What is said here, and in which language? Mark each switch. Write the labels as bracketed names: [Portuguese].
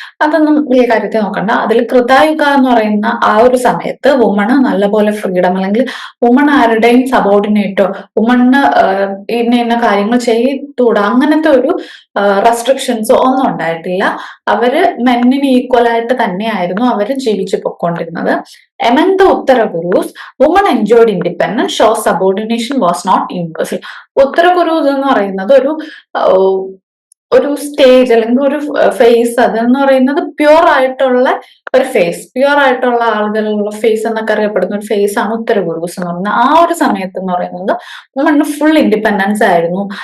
[Malayalam] അതൊന്നും വലിയ കാര്യത്തിൽ നോക്കണ്ട. അതിൽ കൃതായുഗ എന്ന് പറയുന്ന ആ ഒരു സമയത്ത് വുമണ് നല്ലപോലെ ഫ്രീഡം, അല്ലെങ്കിൽ വുമൺ ആരുടെയും സബോർഡിനേറ്റോ വുമണ് ഇന്ന കാര്യങ്ങൾ ചെയ്തുകൂടാ അങ്ങനത്തെ ഒരു റെസ്ട്രിക്ഷൻസോ ഒന്നും ഉണ്ടായിട്ടില്ല. അവര് മെന്നിന് ഈക്വൽ ആയിട്ട് തന്നെയായിരുന്നു അവര് ജീവിച്ചു പൊയ്ക്കൊണ്ടിരുന്നത്. [English] Among the Uttara Gurus, women enjoyed independence, show subordination was not universal. [Malayalam] Uttara Gurus എന്ന് പറയുന്നത് ഒരു സ്റ്റേജ് അല്ലെങ്കിൽ ഒരു ഫേസ്, അതെന്ന് പറയുന്നത് പ്യൂർ ആയിട്ടുള്ള ഒരു ഫേസ്, പ്യൂർ ആയിട്ടുള്ള ആളുകളുള്ള ഫേസ് എന്നൊക്കെ അറിയപ്പെടുന്ന ഒരു ഫേസ് ആണ് ഉത്തര ഗുരുസ് എന്ന് പറയുന്നത്. ആ ഒരു സമയത്ത് എന്ന് പറയുന്നത് വുമണ് ഫുൾ ഇൻഡിപെൻഡൻസ് ആയിരുന്നു.